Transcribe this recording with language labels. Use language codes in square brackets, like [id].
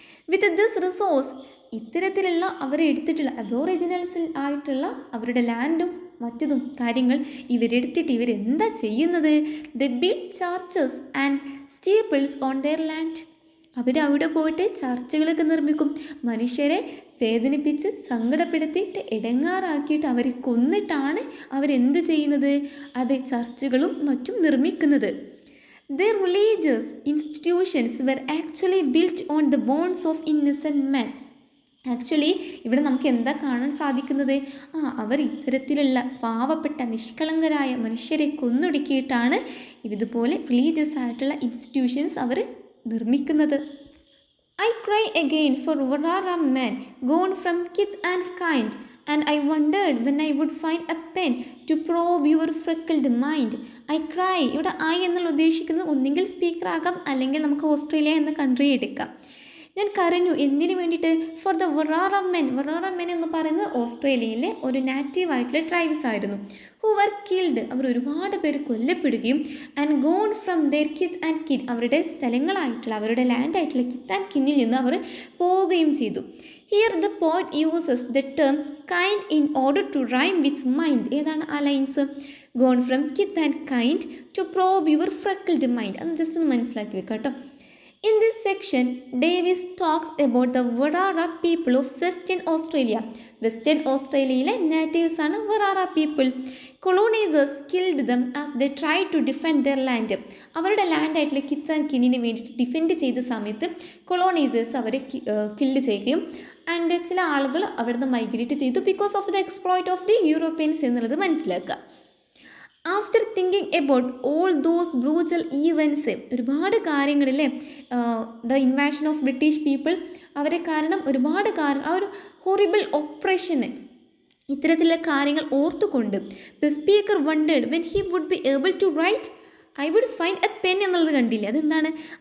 [en] with this resource, [ml] ഇത്തരത്തിലുള്ള അവർ എടുത്തിട്ടുള്ള അബോറിജിനൽസിൽ ആയിട്ടുള്ള അവരുടെ ലാൻഡും മറ്റതും കാര്യങ്ങൾ ഇവരെടുത്തിട്ട് ഇവരെന്താ ചെയ്യുന്നത്? [en] The build churches and steeples on their land. [ml] അവരവിടെ പോയിട്ട് ചർച്ചകളൊക്കെ നിർമ്മിക്കും. മനുഷ്യരെ വേദനിപ്പിച്ച് സങ്കടപ്പെടുത്തിയിട്ട് ഇടങ്ങാറാക്കിയിട്ട് അവരെ കൊന്നിട്ടാണ് അവരെന്ത് ചെയ്യുന്നത്? അത് ചർച്ചുകളും മറ്റും നിർമ്മിക്കുന്നത്. [en] Their religious institutions were actually built on the bones of innocent men. [ml] Actually ഇവിടെ നമുക്ക് എന്താ കാണാൻ സാധിക്കുന്നത്? അവർ ഇത്തരത്തിലുള്ള പാവപ്പെട്ട നിഷ്കളങ്കരായ മനുഷ്യരെ കൊന്നൊടുക്കിയിട്ടാണ് ഇതുപോലെ റിലീജിയസ് ആയിട്ടുള്ള ഇൻസ്റ്റിറ്റ്യൂഷൻസ് അവർ നിർമ്മിക്കുന്നത്. [en] I cry again for Warara men gone from kith and kind, and I wondered when I would find a pen to probe your freckled mind. I cry, [ml] ഇവിടെ I എന്നുള്ള ഉദ്ദേശിക്കുന്നത് ഒന്നെങ്കിൽ സ്പീക്കർ ആകാം, അല്ലെങ്കിൽ നമുക്ക് Australia എന്ന country എടുക്കാം. ഞാൻ കരഞ്ഞു. എന്തിനു വേണ്ടിയിട്ട്? [en] For the Warara men. [ml] വറാറ മെൻ എന്ന് പറയുന്നത് ഓസ്ട്രേലിയയിലെ ഒരു നാറ്റീവ് ആയിട്ടുള്ള ട്രൈബ്സ് ആയിരുന്നു. [en] who were killed, [ml] അവർ ഒരുപാട് പേര് കൊല്ലപ്പെടുകയും [en] and gone from their kith and kin, [ml] അവരുടെ സ്ഥലങ്ങളായിട്ടുള്ള അവരുടെ ലാൻഡായിട്ടുള്ള കിത്ത് ആൻഡ് കിന്നിൽ നിന്ന് അവർ പോവുകയും ചെയ്തു. [en] Here the poet uses the term kind in order to rhyme with mind. [ml] ഏതാണ് ആ lines? [en] Gone from kith and kind to probe your freckled mind. [ml] അത് ജസ്റ്റ് ഒന്ന് മനസ്സിലാക്കി വെക്കാം കേട്ടോ. [en] In this section, Davis talks about the Warara people of Western Australia. Western Australiaയിലെ natives ആണ് Warara people. Colonizers killed them as they tried to defend their land. [ml] അവരുടെ ലാൻഡായിട്ടുള്ള കിത്ത് and കിന്നിന് വേണ്ടിയിട്ട് defend ചെയ്ത സമയത്ത് കൊളോണൈസേഴ്സ് അവരെ കില്ല് ചെയ്യുകയും ആൻഡ് ചില ആളുകൾ അവിടുന്ന് മൈഗ്രേറ്റ് ചെയ്തു [en] because of the exploit of the Europeans [ml] എന്നുള്ളത് മനസ്സിലാക്കുക. [en] after thinking about all those brutal events, [ml] ഒരുപാട് കാര്യങ്ങളില്ലേ [en] the invasion of British people, [ml] അവരെ കാരണം ഒരുപാട് ആ ഒരു ഹൊറിബിൾ ഓപ്പറേഷന്, ഇത്തരത്തിലുള്ള കാര്യങ്ങൾ ഓർത്തുകൊണ്ട് [en] the speaker wondered when he would be able to write I would find a pen [ml] എന്നുള്ളത് കണ്ടില്ലേ? അതെന്താണ്?